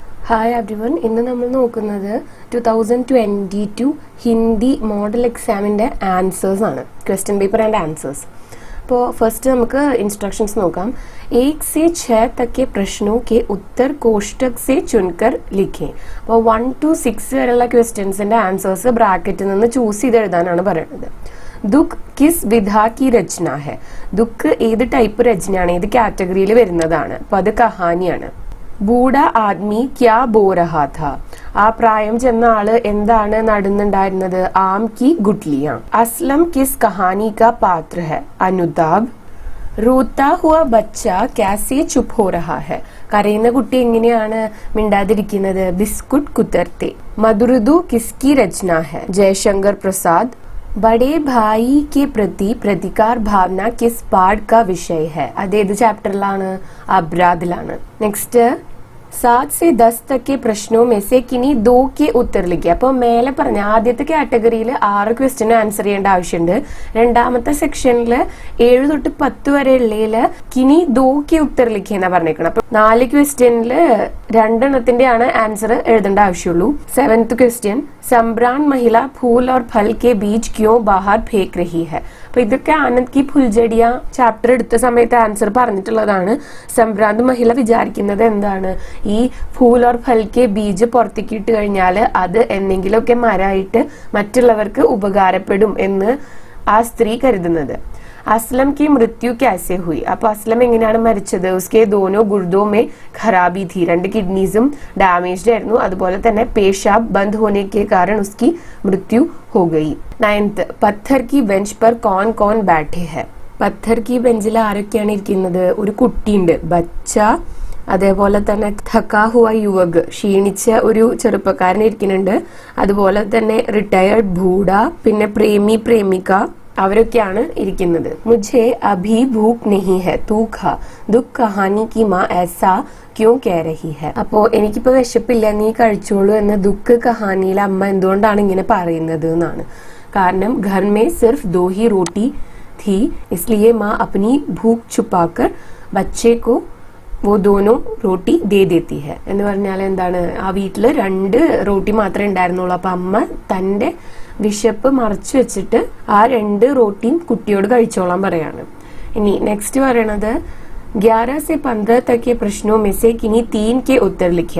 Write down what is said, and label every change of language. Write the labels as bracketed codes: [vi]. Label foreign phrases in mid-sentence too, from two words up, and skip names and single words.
[en] hi everyone, [ml] ഇന്ന് നമ്മൾ നോക്കുന്നത് 2022 ഹിന്ദി [en] model exam's answers [ml] ആണ്. [en] question paper and answers. [ml] അപ്പോൾ ഫസ്റ്റ് നമുക്ക് ഇൻസ്ട്രക്ഷൻസ് നോക്കാം. [hi] 1 से 6 तक के प्रश्नों के उत्तर कोष्टक से चुनकर लिखें. [ml] അപ്പോൾ 1 to 6 വരെയുള്ള [en] questions' answers [ml] ബ്രാക്കറ്റിൽ നിന്ന് ചൂസ് ചെയ്ത് എഴുതാനാണ് പറയുന്നത്. [hi] दुःख किस विधा की रचना है. [ml] ദുഃഖ് ഏത് ടൈപ്പ് രചനയാണ്, ഏത് കാറ്റഗറിയിൽ വരുന്നതാണ്. അപ്പോൾ അത് കഹാനിയാണ്. [hi] बूढ़ा आदमी क्या बो रहा था. [ml] ആ പ്രായം ചെന്ന ആള് എന്താണ് നടുന്നുണ്ടായിരുന്നത്? [hi] आम की गुठलियाँ. असलम किस कहानी का पात्र है? अनुताप. रूठा हुआ बच्चा कैसे चुप हो रहा है. [ml] കരയുന്ന കുട്ടി എങ്ങനെയാണ് മിണ്ടാതിരിക്കുന്നത്? [hi] बिस्कुट कुतरते. मधुरुदु किसकी रचना है? ജയശങ്കർ പ്രസാദ്. बड़े भाई के प्रति प्रतिकार भावना किस पाठ का विषय है? [ml] അതേത് ചാപ്റ്ററിലാണ്? അബ്രാദിലാണ്. [hi] നെക്സ്റ്റ് 7 से 10 तक के प्रश्नों में से किन्हीं 2 के उत्तर लिखिए. [ml] അപ്പോൾ മേലെ പറഞ്ഞ ആദ്യത്തെ കാറ്റഗറിയിൽ 6 ക്വസ്റ്റ്യൻ ആൻസർ ചെയ്യേണ്ട ആവശ്യമുണ്ട്. രണ്ടാമത്തെ സെക്ഷനിൽ 7 തൊട്ട് 10 വരെ ഉള്ളതിൽ [hi] किन्हीं 2 के उत्तर लिखिए [ml] എന്നാ പറഞ്ഞേക്കണം. അപ്പൊ 4 ക്വസ്റ്റ്യനിൽ 2 എണ്ണത്തിന്റെയാണ് ആൻസർ എഴുതേണ്ട ആവശ്യമുള്ളൂ. [en] 7th question, [hi] संभ्रांत महिला फूल और फल के बीज क्यों बाहर फेंक रही है? [ml] അപ്പൊ ഇതൊക്കെ ആനന്ദ് കി ഫുൽജഡിയ ചാപ്റ്റർ എടുത്ത സമയത്ത് ആൻസർ പറഞ്ഞിട്ടുള്ളതാണ്. [hi] संभ्रांत महिला [ml] വിചാരിക്കുന്നത് എന്താണ്? ഈ [hi] फूल और फल के बीज [ml] പുറത്തേക്ക് ഇട്ട് കഴിഞ്ഞാൽ അത് എന്തെങ്കിലുമൊക്കെ മരമായിട്ട് മറ്റുള്ളവർക്ക് ഉപകാരപ്പെടും എന്ന് ആ സ്ത്രീ കരുതുന്നത്. [hi] അസ്ലം की मृत्यु कैसे हुई? [ml] അപ്പൊ അസ്ലം എങ്ങനെയാണ് മരിച്ചത്? [hi] उसके दोनों गुर्दों में खराबी थी. [ml] 2 കിഡ്നീസും ഡാമേജ്ഡ് ആയിരുന്നു. അതുപോലെ തന്നെ [hi] पेशाब बंद होने के कारण उसकी मृत्यु हो गई. 9th, പത്ഥർ की बेंच पर कौन कौन बैठे हैं? पत्थर की [ml] ബെഞ്ചിൽ ആരൊക്കെയാണ് ഇരിക്കുന്നത്? ഒരു കുട്ടിയുണ്ട്, ബച്ച. അതേപോലെ തന്നെ [hi] थका हुआ युवक, [ml] ക്ഷീണിച്ച ഒരു ചെറുപ്പക്കാരൻ ഇരിക്കുന്നുണ്ട്. അതുപോലെ തന്നെ റിട്ടയർഡ് ഭൂഡ, പിന്നെ [hi] प्रेमी प्रेमिका, [ml] അവരൊക്കെയാണ് ഇരിക്കുന്നത്. [hi] മുझे अभी भूख नहीं है तू खा. दुख कहानी की माँ ऐसा क्यों कह रही है? [ml] അപ്പോ എനിക്കിപ്പോ വിശപ്പില്ല, നീ കഴിച്ചോളൂ എന്ന് ദുഃഖ് കഹാനിയിലെ അമ്മ എന്തുകൊണ്ടാണ് ഇങ്ങനെ പറയുന്നത് എന്നാണ്. [hi] കാരണം घर में सिर्फ 2 ही रोटी थी, इसलिए माँ अपनी भूख छुपाकर बच्चे को वो दोनों रोटी दे देती है. [ml] എന്ന് പറഞ്ഞാൽ എന്താണ്? ആ വീട്ടില് 2 റോട്ടി മാത്രമേ ഉണ്ടായിരുന്നുള്ളൂ. അപ്പൊ അമ്മ തന്റെ വിശപ്പ് മറച്ചു വെച്ചിട്ട് ആ 2 റോട്ടിയും കുട്ടിയോട് കഴിച്ചോളാൻ പറയാണ്. ഇനി നെക്സ്റ്റ് പറയണത് [hi] 11 से 15 तक के प्रश्नों में से किन्हीं 3 के उत्तर लिखिए.